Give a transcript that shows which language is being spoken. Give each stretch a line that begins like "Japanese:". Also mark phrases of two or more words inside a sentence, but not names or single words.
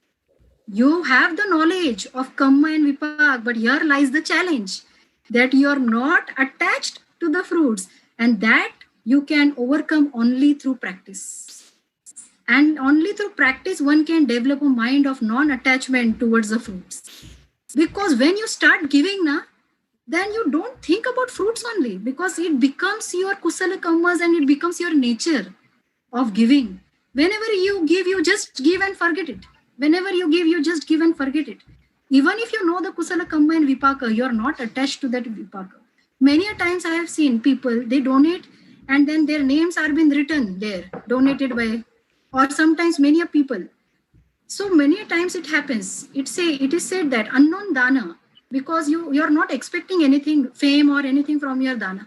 English: You have the knowledge of kamma and vipak, but here lies the challenge that you are not attached to the fruits, and that you can overcome only through practice. And only through practice one can develop a mind of non-attachment towards the fruits. Because when you start giving, then you don't think about fruits only, because it becomes your
Pali: kusala kammas
English: and it becomes your nature of giving. Whenever you give, you just give and forget it. Whenever you give, you just give and forget it. Even if you know the
Pali: kusala kamma
English: and vipaka, you are not attached to that vipaka. Many a times I have seen people, they donate and then their names are being written there, donated by, or sometimes many a people. So many times it happens. It is said that unknown dana, because you are not expecting anything, fame or anything from your dana.